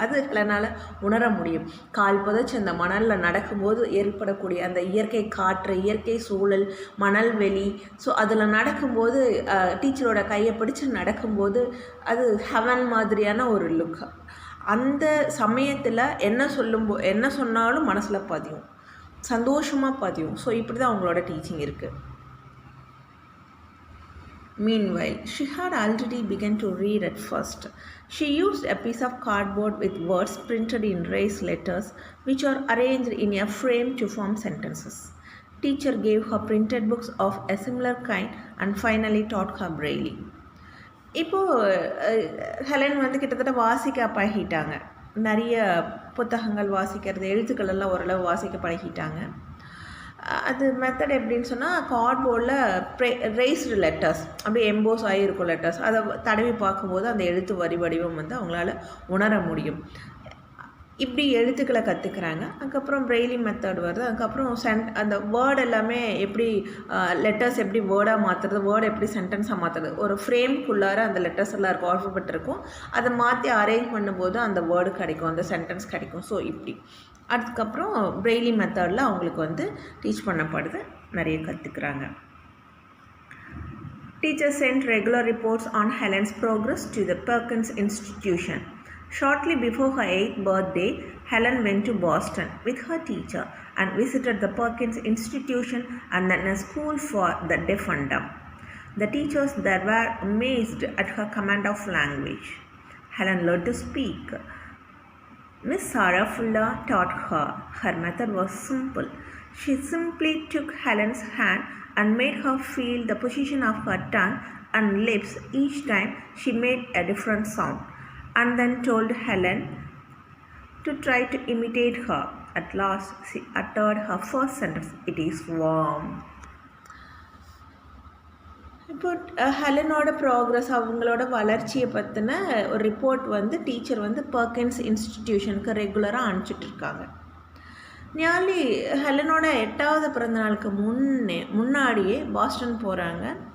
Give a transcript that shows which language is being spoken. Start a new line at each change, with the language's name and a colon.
Tamil: அது இல்லைனால உணர முடியும். கால் புதைச்சி அந்த மணலில் நடக்கும்போது ஏற்படக்கூடிய அந்த இயற்கை காற்று, இயற்கை சூழல், மணல் வெளி, ஸோ அதில் நடக்கும்போது டீச்சரோட கையை பிடிச்சி நடக்கும்போது அது ஹெவன் மாதிரியான ஒரு லுக். அந்த சமயத்தில் என்ன சொன்னாலும் மனசில் பதியும், சந்தோஷமாக பதியும். ஸோ இப்படி தான் அவங்களோட டீச்சிங் இருக்குது.
English: Meanwhile, she had already begun to read at first. She used a piece of cardboard with words printed in raised letters, which are arranged in a frame to form sentences. Teacher gave her printed books of a similar kind and finally taught her Braille.
Tamil: இப்போது Helen வந்து கிட்டத்தட்ட வாசிக்க பழகிட்டாங்க. நிறைய புத்தகங்கள் வாசிக்கிறது, எழுத்துக்கள் எல்லாம் ஓரளவு வாசிக்க பழகிட்டாங்க. அது மெத்தட் எப்படின்னு சொன்னால், கார்ட்போர்டில்
English: raised letters
Tamil: அப்படியே எம்போஸ் ஆகியிருக்கும் லெட்டர்ஸ், அதை தடவி பார்க்கும்போது அந்த எழுத்து வடிவம் வந்து அவங்களால உணர முடியும். இப்படி எழுத்துக்களை கற்றுக்குறாங்க. அதுக்கப்புறம் பிரெய்லி மெத்தட் வருது. அதுக்கப்புறம் அந்த வேர்டு எல்லாமே எப்படி லெட்டர்ஸ் எப்படி வேர்டாக மாற்றுறது, வேர்டு எப்படி சென்டென்ஸாக மாற்றுறது, ஒரு ஃப்ரேம்குள்ளார அந்த லெட்டர்ஸ் எல்லாம் இருக்கும், ஆல்ஃபபெட் இருக்கும், அதை மாற்றி அரேஞ்ச் பண்ணும்போது அந்த வேர்டு கிடைக்கும், அந்த சென்டென்ஸ் கிடைக்கும். ஸோ இப்படி அதுக்கப்புறம் பிரெய்லி மெத்தடில் அவங்களுக்கு வந்து டீச் பண்ணப்படுது, நிறைய கற்றுக்குறாங்க.
English: Teachers sent regular reports on Helen's progress to the Perkins Institution. Shortly before her 8th birthday, Helen went to Boston with her teacher and visited the Perkins Institution and then a school for the deaf and dumb. The teachers there were amazed at her command of language. Helen learned to speak. Miss Sarah Fuller taught her. Her method was simple. She simply took Helen's hand and made her feel the position of her tongue and lips each time she made a different sound, and then told Helen to try to imitate her. At last, she uttered her first sentence, "It is warm."
Tamil: இப்போ ஹெலனோட progress, அவங்களோட வளர்ச்சியை பற்றின ஒரு report வந்து teacher வந்து Perkins இன்ஸ்டிடியூஷனுக்கு ரெகுலராக அனுப்பிச்சிட்ருக்காங்க. நியாலி ஹெலனோட 8வது பிறந்தநாளுக்கு முன்னாடியே பாஸ்டன் போகிறாங்க.